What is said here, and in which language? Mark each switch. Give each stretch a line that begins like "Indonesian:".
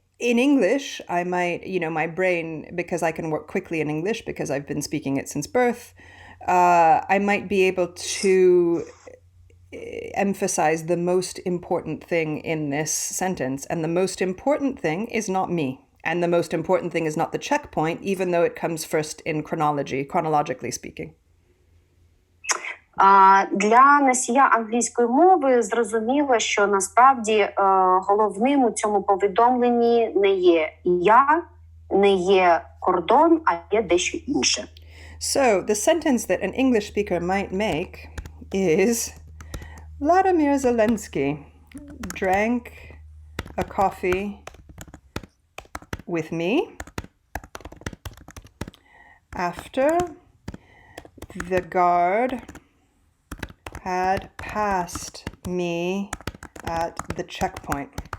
English: In English, I might, my brain, because I can work quickly in English because I've been speaking it since birth, I might be able to emphasize the most important thing in this sentence. And the most important thing is not me. And the most important thing is not the checkpoint, even though it comes first in chronologically speaking.
Ukrainian: Для носія англійської мови зрозуміло, що насправді головним у цьому повідомленні не є я, не є кордон, а є дещо інше.
English: So, the sentence that an English speaker might make is Vladimir Zelensky drank a coffee with me after the guard had passed me at the checkpoint.